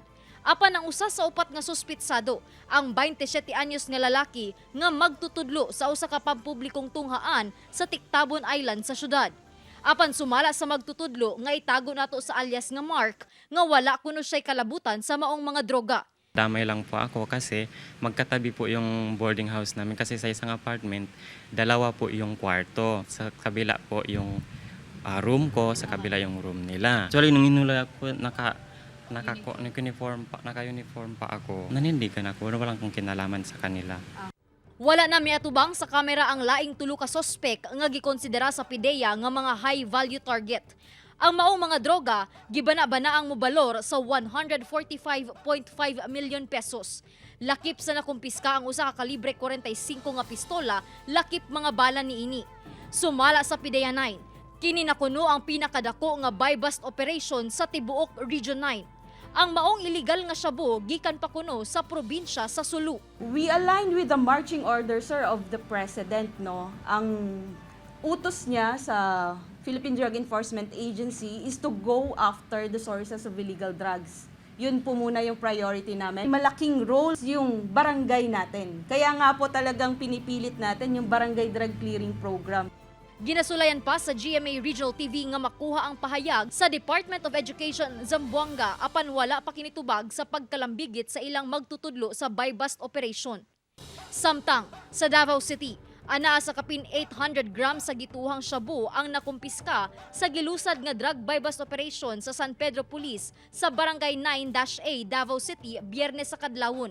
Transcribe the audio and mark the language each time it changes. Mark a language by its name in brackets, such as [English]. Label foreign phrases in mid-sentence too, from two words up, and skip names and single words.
[Cebuano] Apan ang usa sa upat nga suspitsado, ang 27 anyos nga lalaki nga magtutudlo sa usa ka pampublikong tunghaan sa Tiktabon Island sa syudad. Apan sumala sa magtutudlo nga itago nato sa alias nga Mark nga wala kuno siya'y kalabutan sa maong mga droga. [Filipino] Damay lang po ako kasi magkatabi po yung boarding house namin kasi sa isang apartment, dalawa po yung kwarto. Sa kabila po yung room ko, sa kabila yung room nila. Actually, nung inula ko, naka-uniform pa ako. Nanindigan ako, wala kong kinalaman sa kanila. [Cebuano] Wala na miatubang sa kamera ang laing tulo ka sospek nga gikonsidera sa PIDEA nga mga [English] high-value target. [Cebuano] Ang maong mga droga, gibana-bana ang mobalor sa 145.5 [English] million pesos. [Cebuano] Lakip sa nakumpiska ang usa ka kalibre 45 nga pistola, lakip mga bala niini. Sumala sa PIDEA 9, kini nakuno ang pinakadako nga [English] buy-bust operation [Cebuano] sa tibuok Region 9. Ang maong illegal nga shabu gikan pa kuno sa probinsya sa Sulu. [English] We aligned with the marching order, sir, of the President, no? [Filipino] Ang utos niya sa [English] Philippine Drug Enforcement Agency is to go after the sources of illegal drugs. [Filipino] Yun po muna yung priority namin. Malaking role yung barangay natin. Kaya nga po talagang pinipilit natin yung Barangay Drug Clearing Program. [Cebuano] Ginasulayan pa sa GMA Regional TV nga makuha ang pahayag sa Department of Education Zamboanga apan wala pa kinitubag sa pagkalambigit sa ilang magtutudlo sa [English] buy-bust operation. [Cebuano] Samtang sa Davao City, anaa sa kapin 800 grams sa gituhang shabu ang nakumpiska sa gilusad nga [English] drug buy-bust operation [Cebuano] sa San Pedro Police sa Barangay 9-A, Davao City, Biyernes sa kadlawon.